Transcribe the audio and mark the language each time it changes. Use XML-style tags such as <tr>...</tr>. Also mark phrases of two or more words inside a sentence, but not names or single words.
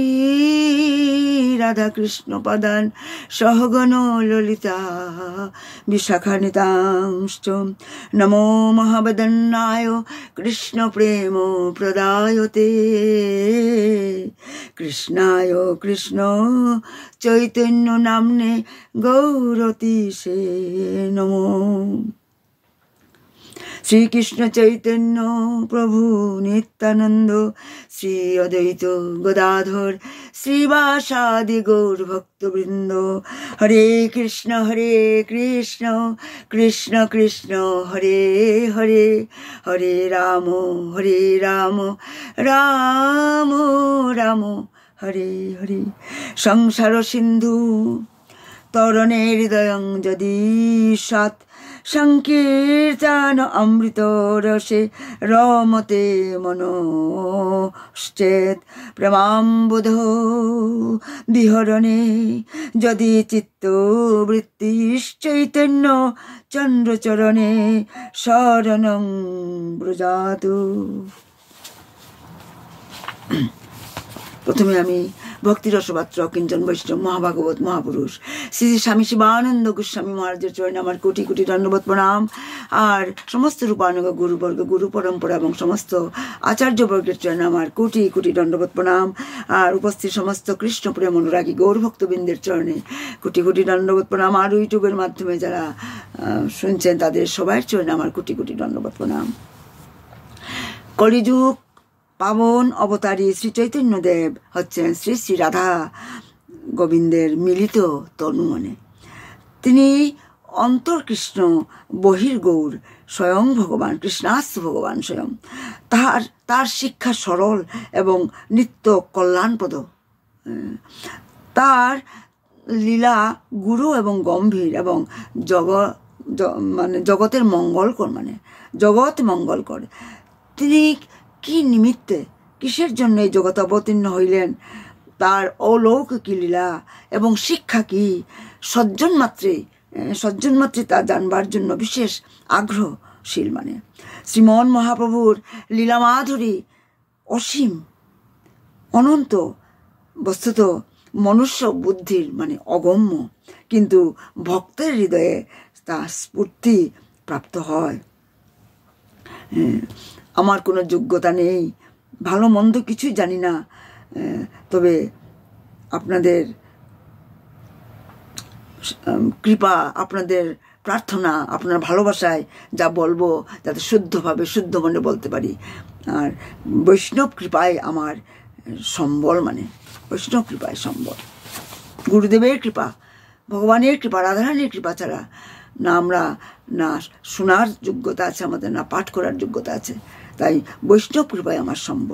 <sa>राधा कृष्ण पदान् सहगनो ललिता विशाखान्वितांश्च नमो महावदन्नाय कृष्ण प्रेम प्रदायते कृष्णाय कृष्ण चैतन्य नाम्ने गौरतीशे नमो। श्री कृष्ण चैतन्य प्रभु नित्यानंद श्री अद्वैत गदाधर श्रीवासादि गौर भक्तवृंद हरे कृष्ण कृष्ण कृष्ण हरे हरे हरे राम राम राम हरे हरे। संसार सिंधु तरणे हृदयं यदि सत् संकीर्तन अमृत रसे रमते मनश्चेत् प्रेमाम्बुधो विहरणे यदि चित्तवृत्तिश्चैतन्य चन्द्रचरणे शरणं व्रजातु।</sa> <bn>প্রথমে আমি ভক্তিরসপাত্র কিঞ্চন বৈষ্ণব মহাভাগবত মহাপুরুষ শ্রী স্বামী শিবানন্দ গোস্বামী মহারাজের চরণে আমার কোটি কোটি দণ্ডবৎ প্রণাম আর সমস্ত রূপানুগ গুরুবর্গ গুরু পরম্পরা আর সমস্ত আচার্যবর্গের চরণে আমার কোটি কোটি দণ্ডবৎ প্রণাম আর উপস্থিত সমস্ত কৃষ্ণ প্রেম অনুরাগী গৌর ভক্তবৃন্দের চরণে কোটি কোটি দণ্ডবৎ প্রণাম আর ইউটিউবের মাধ্যমে যারা শুনছেন তাদের সবাইর চরণে আমার কোটি কোটি দণ্ডবৎ প্রণাম। কলিযুগ পাবন অবতারী শ্রী চৈতন্য দেব হচ্ছেন শ্রী শ্রী রাধা গোবিন্দের মিলিত তনুমনে তিনি অন্তর কৃষ্ণ বহির গৌর স্বয়ং ভগবান</bn> <sa>कृष्णास्त्र भगवान स्वयं</sa> <bn>তার শিক্ষা সরল এবং নিত্য কল্যাণপ্রদ তার লীলা গুরু এবং গম্ভীর এবং জগতের মঙ্গলকর মানে জগৎ মঙ্গলকর তিনি কী নিমিত্তে কিসের জন্য জগৎ অবতীর্ণ হইলেন তার অলৌকিক লীলা এবং শিক্ষা কী সজ্জন মাত্রে তা জানবার জন্য বিশেষ আগ্রহশীল মানে শ্রীমন মহাপ্রভুর লীলা মাধুরী অসীম অনন্ত বস্তুত মনুষ্য বুদ্ধির মানে অগম্য কিন্তু ভক্তের হৃদয়ে তা স্ফূর্তি প্রাপ্ত হয়। আমার কোনো যোগ্যতা নেই ভালো মন্দ কিছুই জানি না তবে আপনাদের কৃপা আপনাদের প্রার্থনা আপনার ভালোবাসায় যা বলবো যাতে শুদ্ধভাবে শুদ্ধ মনে বলতে পারি আর বৈষ্ণব কৃপায় আমার সম্বল মানে বৈষ্ণব কৃপায় সম্বল গুরুদেবের কৃপা ভগবানের কৃপা রাধারানীর কৃপা ছাড়া না আমরা না শোনার যোগ্যতা আছে আমাদের না পাঠ করার যোগ্যতা আছে তাই বৈষ্ণব কৃপায় আমার সম্বল।</bn>